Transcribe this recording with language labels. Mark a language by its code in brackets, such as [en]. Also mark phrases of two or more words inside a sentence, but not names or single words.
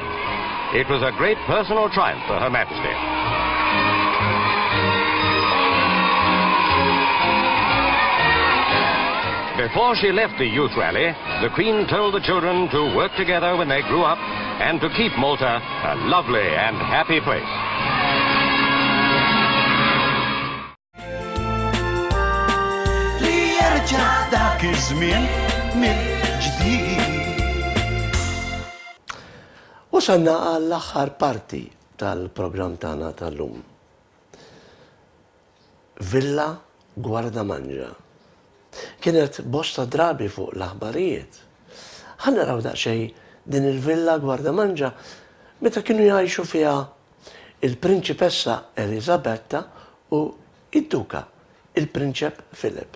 [en] It was a great personal triumph for Her Majesty. Before she left the youth rally, the Queen told the children to work together when they grew up and to keep Malta a lovely and happy place. [ar] ليرجع ذاك الزمن من جديد. [mt] Wasanna għall-aħħar parti tal-programm tagħna tal-lum. Villa Guardamangia. Kienet bosta drabi fuq l-aħbarijiet. Ħannaraw daqsxejn din il-Villa Guardamangia meta kienu jgħixu fiha il-Prinċipessa Elisabetta u id-Duka, il-Prinċep Filip.